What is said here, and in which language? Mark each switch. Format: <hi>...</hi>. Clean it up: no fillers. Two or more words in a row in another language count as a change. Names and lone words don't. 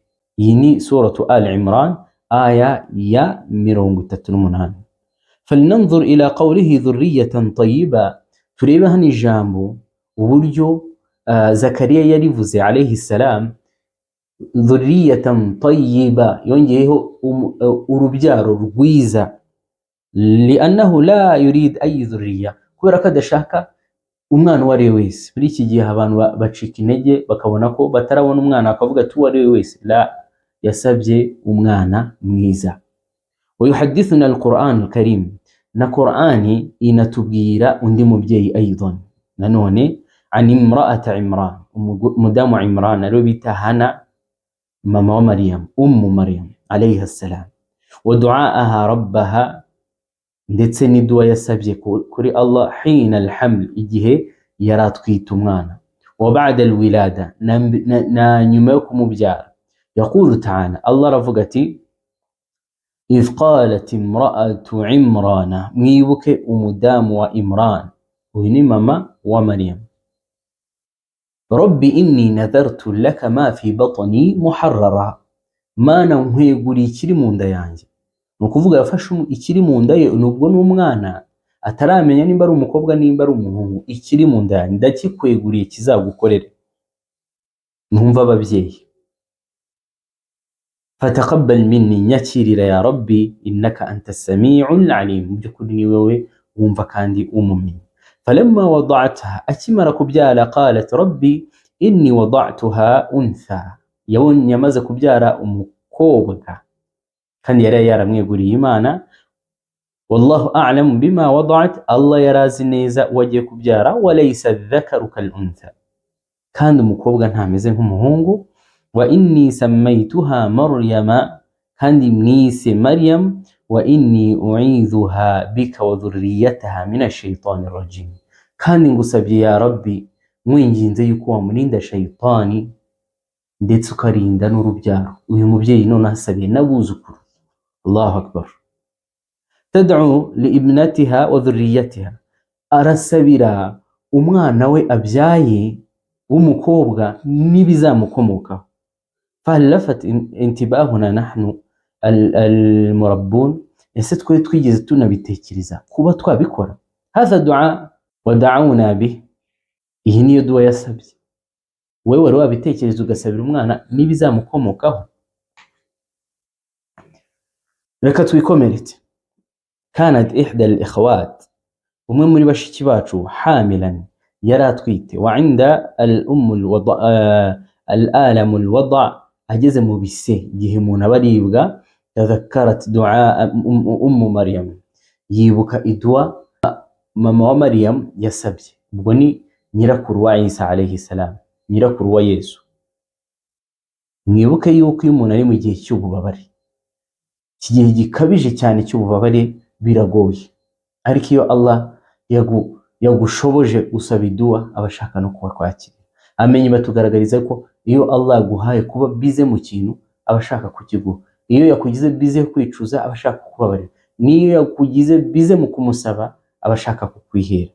<rw>iyi ni suratu Ali Imran aya ya 38.</rw> <ar>فلننظر إلى قوله ذرية طيبة,</ar> <rw>turebe hano ijambo uburyo Zakariya yarivuze</rw> <ar>عليه السلام, ذرية طيبة,</ar> <rw>yongeyeho urubyaro rwiza,</rw> <ar>لأنه لا يريد أي ذرية,</ar> <rw>kubera ko adashaka umwana uwo ari we wese. muri iki gihe abantu bacika intege bakabona ko batarabona umwana, akavuga ati uwo ari we wese, la, yasabye umwana mwiza.</rw> <ar>ويحدثنا القرآن الكريم,</ar> <rw>na Qur'ani inatubwira undi mubyeyi aidan nanone,</rw> <ar>أن امرأة عمران,</ar> <rw>umudamu Imran ariwe bita Hana, mama wa Maryam,</rw> <ar>أم مريم عليها السلام ودعاءها ربها,</ar> <rw>ndetse n'idua yasabye kuri Allah,</rw> <ar>حين الحمل,</ar> <rw>igihe yaratwita umwana,</rw> <ar>وبعد الولادة,</ar> <rw>na nyuma yo kumubyara.</rw> <ar>يقول تعالى,</ar> <rw>Allah aravuga ati,</rw> <ar>إذ قالت امرأة عمران,</ar> <rw>mwibuke umudamu wa Imran, uyu ni mama wa Maryam,</rw> <ar>رب إني نذرت لك ما في بطني محررا,</ar> <rw>mana nkweguriye ikiri mu nda yanjye. ni ukuvuga yafashe ikiri mu nda ye, nubwo n'umwana ataramenya nimba ari umukobwa nimba ari umuhungu, ikiri mu nda yanjye ndakikweguriye kizagukorere. numva ababyeyi,</rw> <ar>فتقبل مني,</ar> <rw>nyakirira</rw> <ar>يا رب, إنك أنت السميع العليم,</ar> <rw>mu by'ukuri ni wowe wumva kandi umumenyi.</rw> <ar>فلما وضعتها,</ar> <rw>akimara kubyara,</rw> <ar>قالت رب إني وضعتها أنثى,</ar> <rw>yabonye yamaze kubyara umukobwa kandi yari yaramweguriye Imana.</rw> <ar>والله أعلم بما وضعت,</ar> <rw>Allah yarazi neza wagiye kubyara,</rw> <ar>وليس الذكر كالأنثى,</ar> <rw>kandi umukobwa ntameze nk'umuhungu.</rw> <ar>وإني سميتها مريم,</ar> <rw>kandi mwise Maryam,</rw> <ar>وإني أعيذها بك وذريتها من الشيطان الرجيم,</ar> <rw>kandi ngusabye</rw> <ar>يا رب</ar> <rw>mwinginze yuko wamurinda shaytani ndetse ukarinda n'urubyaro. uyu mubyeyi none asabiye n'abuzukuru.</rw> <ar>الله أكبر. تدعو لابنتها وذريتها,</ar> <rw>arasabira umwana we abyaye w'umukobwa n'ibizamukomokaho.</rw> <ar>فهل لفت انتباهنا نحن المربون؟</ar> <rw>ese twe twigeze tunabitekereza kuba twabikora؟</rw> <ar>هذا دعاء ودعونا به.</ar> <rw>iyi niyo dua yasabye. wewe wari wabitekereza ugasabira umwana n'ibizamukomokaho? reka twikomeretse.</rw> <ar>كانت إحدى الإخوات</ar> <rw>umwe muri bashiki bacu hamilan yari atwite wa inda</rw> <ar>الآلم الوضع</ar> <rw>ageze mu bise igihe umuntu aba aribwa</rw> <ar>تذكرت دعاء مريم</ar> <rw>yibuka idua mama wa Maryam yasabye. ubwo ni nyirakuru wa Isa alayhi salam, nyirakuru wa Yesu. mwibuke yuko iyo umuntu ari mu gihe cy'ububabare, iki gihe gikabije cyane cy'ububabare, biragoye, ariko iyo Allah yagushoboje gusaba idua abashaka no kuba kwakira. amenye batugaragariza ko iyo Allah yaguhaye kuba bize mu kintu abashaka kukiguha, iyo yakugize bize kwicuza abashaka kukubabarira, niyo yakugize bize mu kumusaba abashaka kukwihera.</rw>